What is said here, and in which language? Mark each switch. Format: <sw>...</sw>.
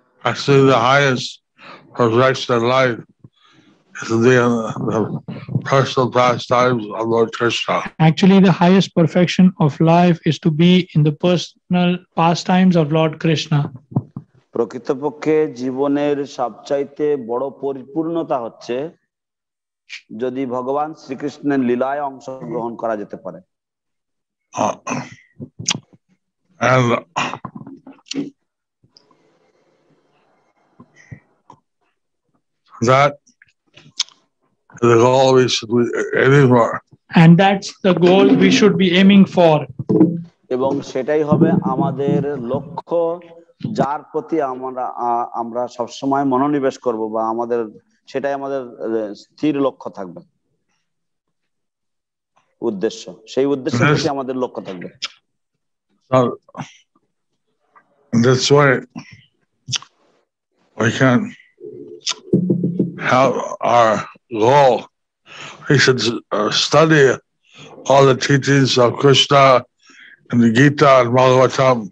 <en>Actually, the highest perfection of life is the personal pastimes of Lord Krishna. Actually, the highest perfection of life is to be in the personal pastimes of Lord Krishna.</en> <bn>প্রকৃতপক্ষে জীবনের সবচাইতে বড় পরিপূর্ণতা হচ্ছে যদি ভগবান শ্রীকৃষ্ণের লীলায় অংশগ্রহণ করা যেতে পারে।</bn> <en>And that is the goal we should be aiming for. And that's the goal we should be aiming for.</en> <bn>এবং সেটাই হবে আমাদের লক্ষ্য, যার প্রতি আমরা সবসময় মনোনিবেশ করব বা আমাদের সেটাই আমাদের স্থির লক্ষ্য থাকবে, উদ্দেশ্য, সেই উদ্দেশ্যের প্রতি আমাদের লক্ষ্য থাকবে।</bn> <en>So, in this way, we can have our goal. We should study all the teachings of Krishna and the Gita and Bhagavatam.</en>